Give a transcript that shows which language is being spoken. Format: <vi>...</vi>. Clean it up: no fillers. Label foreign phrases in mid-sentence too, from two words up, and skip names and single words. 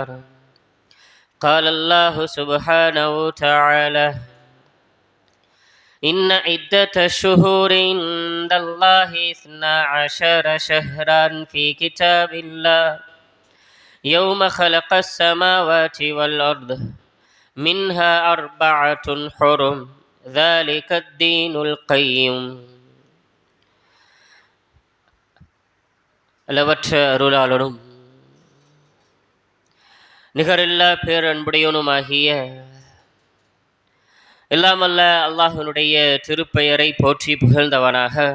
<ar>قال الله سبحانه وتعالى: إن عدة الشهور عند الله 12 شهرا في كتاب الله يوم خلق السماوات والأرض منها 4 حرم ذلك الدين القيم.</ar> <ta>அளவற்ற அருளாளனும் நிகரில்லா பேரன்புடையனுமாகிய எல்லாம் அல்ல அல்லாஹ்வினுடைய திருப்பெயரை போற்றி புகழ்ந்தவனாக,</ta>